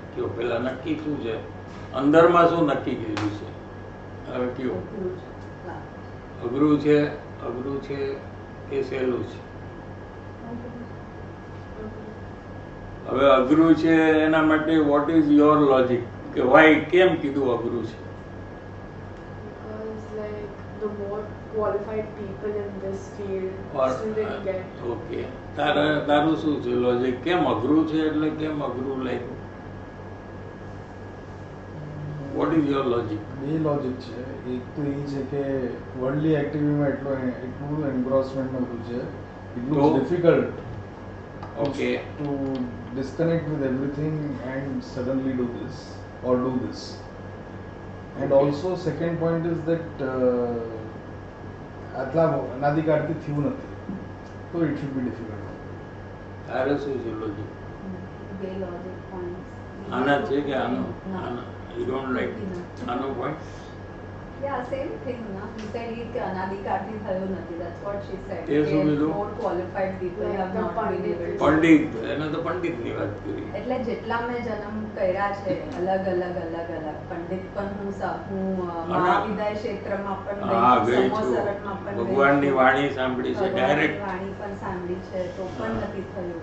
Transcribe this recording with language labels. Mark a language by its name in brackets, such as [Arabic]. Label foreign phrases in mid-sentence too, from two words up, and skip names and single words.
[Gujarati] કયો પેલા નક્કી શું છે, અંદરમાં શું નક્કી કર્યું છે? હવે કયો અઘરું છે, અઘરું છે કે સહેલું છે? હવે અઘરું છે એના માટે [English] what is your logic, [Gujarati] કે વાય કેમ કીધું અઘરું છે? [English] The more qualified people in this field still didn't get. [Gujarati] ઓકે, તારું શું છે લોજિક? કેમ અઘરું છે એટલે કેમ અઘરું લાગ્યું? [English] what is your logic? [Gujarati] બે લોજિક છે. એક તો એ છે કે વર્લ્ડલી એક્ટિવિટીમાં એટલું એન્ગ્રોસમેન્ટ બધું છે, એટલું ડિફિકલ્ટ ઓકે [English] ટુ disconnect with everything and suddenly do this or do this. And Okay. also second point is that [Gujarati] આટલા અનાદિકાળથી થયું નથી, તો [English] it should be difficult. [Gujarati] તારે શું છે લોજિક? બે [English] logic points. [Gujarati] આના છે કે આનો? [English] No. [Gujarati] આનો [English] you don't like [Gujarati] આનો પોઈન્ટ? [English] Yeah, same thing, na. He said [Gujarati] કે અનાદિકાળથી થયું નથી. [English] That's what she said. [Gujarati] તે શું કીધું? [English] More qualified people Like have the not been able to. [Gujarati] પંડિત, એને તો પંડિતની વાત કરી. એટલે જેટલા મેં જન્મ કર્યા છે અલગ અલગ પંડિત પણ હું મહાવિદ્યાલય ક્ષેત્રમાં પણ હા, ગઈ ગઈ છું, છું. સમોસરણમાં પણ ગઈ ભગવાનની છું. વાણી સાંભળી છે ભગવાનની ડાયરેક્ટ, વાણી પણ સાંભળી છે તો પણ હા. નથી થયું.